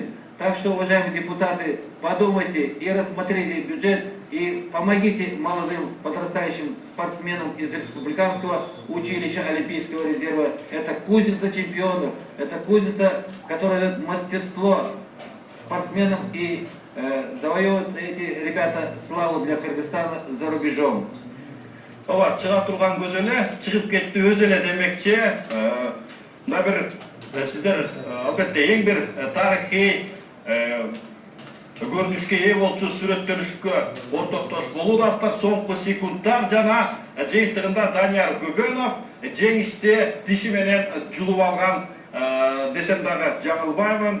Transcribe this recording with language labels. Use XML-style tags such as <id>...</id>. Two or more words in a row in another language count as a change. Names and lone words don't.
<ru>Так что, уважаемые депутаты, подумайте и рассмотрите бюджет и помогите молодым подрастающим спортсменам из Республиканского училища Олимпийского резерва. Это кузница чемпионов, это кузница, которая дает мастерство спортсменам и завоевывают эти ребята славу для Кыргызстана за рубежом.</ru> <ky>Ооба, чыга турган көз эле, чыгып кетти өз эле демекчи. Мына бир сиздер албетте эң бир тарыхый көрүнүшкө ээ болчу сүрөттөнүшкө ортоктош болуудасыздар. Соңку секундтар жана жыйынтыгында Данияр Гүбөнов жеңишти тиши менен жулуп алган десем дагы жаңылбаймын.</ky>